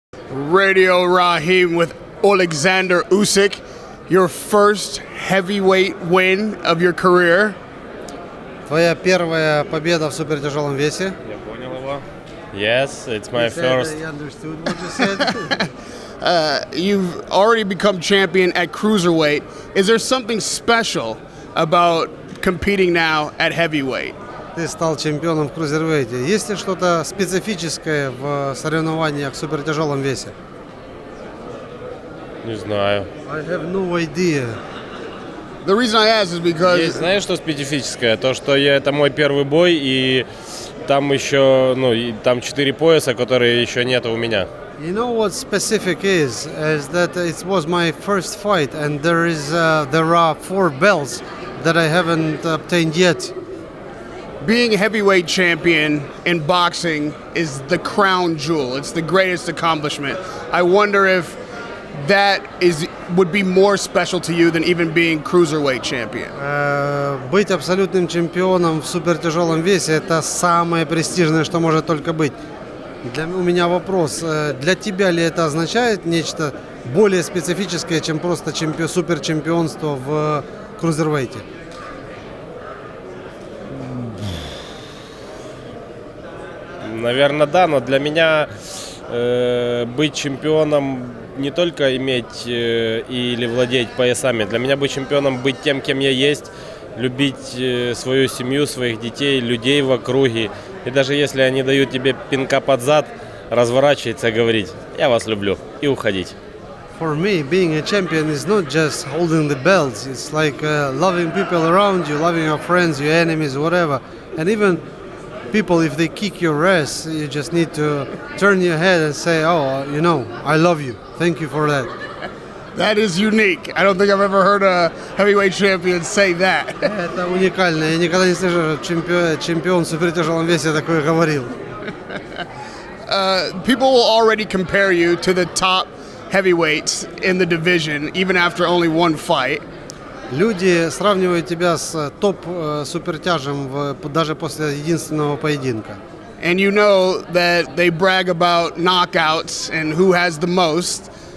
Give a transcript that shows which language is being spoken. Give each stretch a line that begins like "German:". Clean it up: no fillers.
English: Radio Raheem with Alexander Usyk, your first heavyweight win of your career.
Russian: Твоя первая победа в супертяжелом весе. Я понял его.
English: Yes, it's my first. I understood what you said. You've already become champion at cruiserweight. Is there something special about competing now at heavyweight?
Russian: Ты стал чемпионом в крузервейте. Есть ли что-то специфическое в соревнованиях в супертяжелом весе? Не знаю.
English: I have no idea. The reason I ask is because...
Russian: Есть, знаешь, что специфическое? То, что это мой первый бой, и там еще, там 4 пояса, которые еще нет у меня.
English: You know what specific is that it was my first fight, and there are 4 belts that I haven't obtained yet. Being heavyweight champion in boxing is the crown jewel. It's the greatest accomplishment. I wonder if that would be more special to you than even being cruiserweight champion.
Russian: Быть абсолютным чемпионом в супертяжелом весе – это самое престижное, что может только быть. У меня вопрос: для тебя ли это означает нечто более специфическое, чем просто суперчемпионство в крузервейте? Наверное, да, но для меня быть чемпионом не только иметь или владеть поясами. Для меня быть чемпионом — быть тем, кем я есть, любить свою семью, своих детей, людей в округе. И даже если они дают тебе пинка под зад, разворачиваться и говорить: «Я вас люблю», и уходить.
English: For me, being a champion is not just holding the belts. It's like loving people around you, loving your friends, your enemies, whatever. And even people, if they kick your ass, you just need to turn your head and say, "Oh, I love you. Thank you for that." That is unique. I don't think I've ever heard a heavyweight champion say that.
Russian: Это уникально. Я никогда не слышал, что чемпион в супертяжелом весе такое говорил.
English: People will already compare you to the top heavyweights in the division, even after only one fight.
Russian: Люди сравнивают тебя с топ-супертяжем даже после единственного поединка.
English: And you know that they brag about knockouts and who has the most.